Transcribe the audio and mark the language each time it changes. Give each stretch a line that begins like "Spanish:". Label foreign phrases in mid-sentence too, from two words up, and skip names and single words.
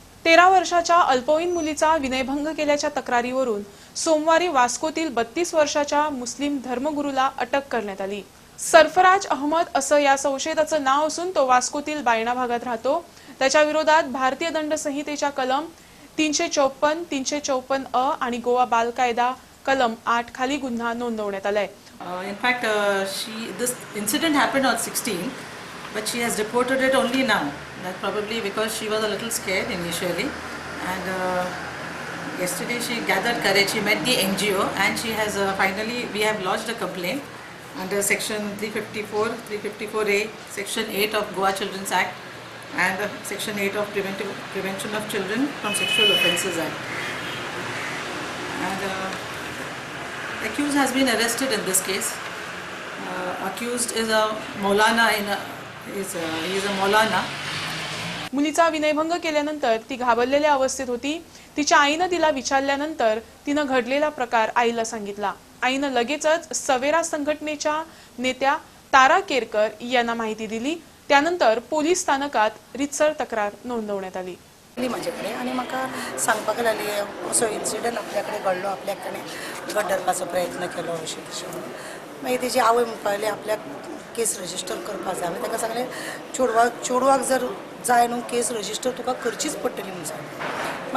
Marathi: 13 वर्षाच्या अल्पवयीन मुलीचा विनयभंग केल्याच्या तक्रारीवरून सोमवारी वास्कोतील 32 वर्षाच्या मुस्लिम धर्मगुरूला अटक करण्यात आली। सरफराज अहमद असं या संशयिताचं नाव असून तो वास्कोतील बायणा भागात राहतो। त्याच्या विरोधात भारतीय दंड संहितेच्या कलम 354, 354 अ आणि गोवा बाल कायदा कलम 8 खाली गुन्हा नोंदवण्यात आलाय।
English: In fact, this incident happened on 16, but she has reported it only now. That probably because she was a little scared initially, and yesterday she gathered courage. She met the NGO, and she has finally we have lodged a complaint under Section 354, 354A, Section 8 of Goa Children's Act, and Section 8 of Prevention of Children from Sexual Offences Act. And the accused has been arrested in this case. Accused is a Maulana he is a Maulana.
Marathi: मुलीचा विनयभंग केल्यानंतर ती घाबरलेल्या अवस्थेत होती। तिच्या आईने तिला विचारल्यानंतर तिने घडलेला प्रकार आईला सांगितला। आईने लगेचच सवेरा संघटनेच्या नेत्या तारा केरकर यांना माहिती दिली। त्यानंतर पोलीस स्थानकात रितसर तक्रार नोंदवण्यात आली।
Konkani: माझ्याकडे आणि म्हाका सांगपाक लागली असो इन्सिडंट आपल्याकडे घडलो, आपल्याकडे गड्डरपाचो प्रयत्न केलो अशें तशें। मागीर तेजी आवय म्हणपाक आपल्याक केस रजिस्टर करपाक जाय। हांवें ताका सांगलें चेडवाक जर जाय न्हू केस रजिस्टर तुका करचीच पडटली म्हणून सांगलें।